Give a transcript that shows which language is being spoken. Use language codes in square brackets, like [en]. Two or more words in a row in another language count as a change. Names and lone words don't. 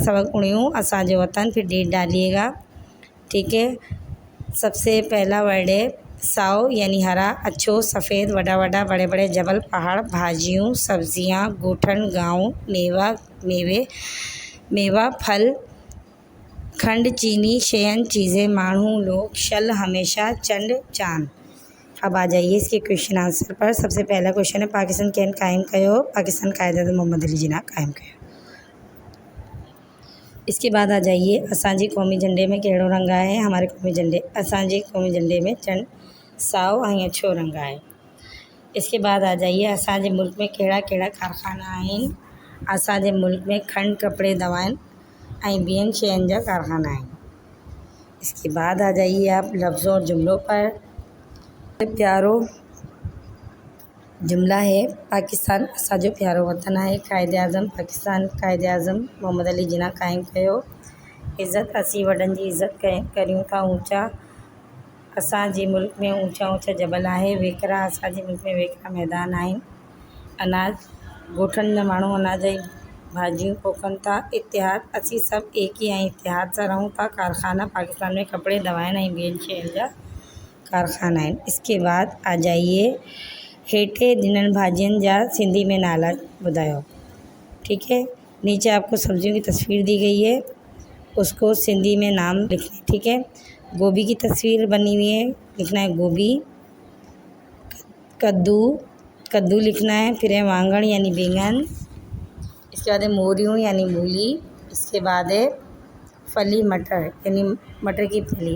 [hi] सबक 19 असांजो वतन, फिर डेट डालिएगा। ठीक है, सबसे पहला वर्ड है साओ यानी हरा, अच्छो, सफ़ेद, [sd] वड़ा वड़ा, [hi] बड़े बड़े जबल, पहाड़, भाजियों, सब्जियां, गोठन, गाँव, मेवा, फल, खंड, चीनी, शयन, चीज़ें, माण्हू, लोग, शल, हमेशा, चंड, चांद। अब आ जाइए इसके क्वेश्चन आंसर पर। सबसे पहला क्वेश्चन है पाकिस्तान [sd] कैन कायम कयो। पाकिस्तान कायदे मोहम्मद अली जिना कायम कयो। [hi] इसके बाद आ जाइए [sd] असांजे कौमी झंडे में कहिड़ो रंग आहे। [hi] हमारे कौमी झंडे [sd] असांजे कौमी झंडे में चंड साओ ऐं अछो रंग आहे। [hi] इसके बाद आ जाइए [sd] असांजे मुल्क में कहिड़ा कहिड़ा कारखाना आहिनि। असांजे मुल्क में खंड, कपड़े, दवाएं ऐं ॿियनि शयुनि जा कारखाना आहिनि। [hi] इसके बाद आ जाइए आप लफ्ज़ों और जुमलों पर। [sd] प्यारो [hi] जुमला है [sd] पाकिस्तान असांजो प्यारो वतन आहे। कायदे आज़म पाकिस्तान कायदे आज़म मोहम्मद अली जिना कायम कयो। इज़्ज़त असीं वॾनि जी इज़्ज़त करियूं था। ऊंचा असांजे मुल्क में ऊंचा ऊंचा जबल आहे। वेकरा असांजे मुल्क में वेकरा मैदान आहिनि। अनाज गोठनि जा माण्हू अनाज जी भाजियूं पोखनि था। इतिहाद असीं सभु एक ही ऐं इतिहाद सां रहूं था। कारखाना पाकिस्तान में कपड़े, दवाएं ऐं ॿियनि शयुनि जा कारखाना आहिनि। [hi] इसके बाद आ जाइए [sd] हेठे ॾिनल भाजियुनि जा सिंधी में नाला ॿुधायो। [hi] ठीक है, नीचे आपको सब्जियों की तस्वीर दी गई है, उसको सिंधी में नाम लिखना है। ठीक है, गोभी की तस्वीर बनी हुई है, लिखना है गोभी। कद्दू, कद्दू लिखना है। फिर है वांगण यानी बैंगन। इसके बाद है मोरियों यानी मूली। इसके बाद है फली मटर यानी मटर की फली।